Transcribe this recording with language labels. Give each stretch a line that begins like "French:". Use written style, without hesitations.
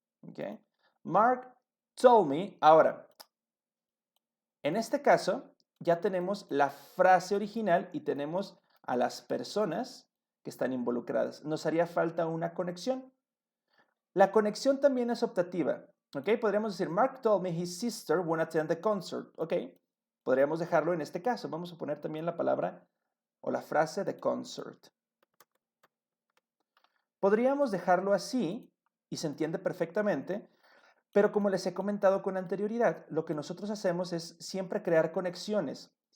English: Okay. Mark told me.
Spanish: Ahora, en este caso ya tenemos la frase original y tenemos a las personas que están involucradas. Nos haría falta una conexión. La conexión también es optativa, ¿ok? Podríamos decir,
English: Mark told me his sister won't attend the concert, ¿ok?
Spanish: Podríamos dejarlo en este caso. Vamos a poner también la palabra o la frase de concert. Podríamos dejarlo así y se entiende perfectamente, pero como les he comentado con anterioridad, lo que nosotros hacemos es siempre crear conexiones.